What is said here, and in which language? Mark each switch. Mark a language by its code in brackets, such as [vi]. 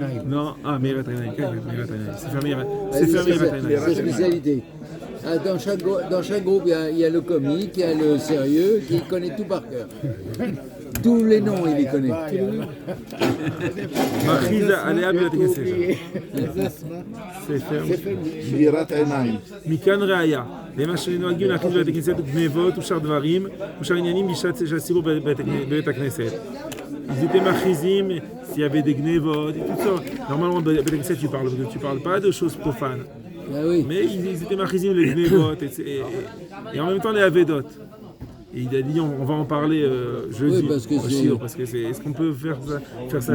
[he] Non, מאירת עיניים, כן, מאירת עיניים. ספר מאירת עיניים. [fr] C'est spécialité. Ah, dans chaque groupe, il y a le comique, il y a le sérieux qui connaît tout par cœur. Tous les noms, il les connaît. [he] מכריז עליה בבית הכנסת. ספר. מאירת עיניים. מכאן ראיה, למה שנוהגים להכניס בבית הכנסת גנבות ושאר דברים ושאר עניינים בשעת שעשירו בבית הכנסת. [fr] ils étaient machizim, s'il y avait des gnevot et tout ça. Normalement, dans Beth tu parles pas de choses profanes. Ah oui. Mais ils étaient machizim, les gnevot, et en même temps les avedot. Et il a dit, on va en parler jeudi. Oui, parce que est-ce qu'on peut faire ça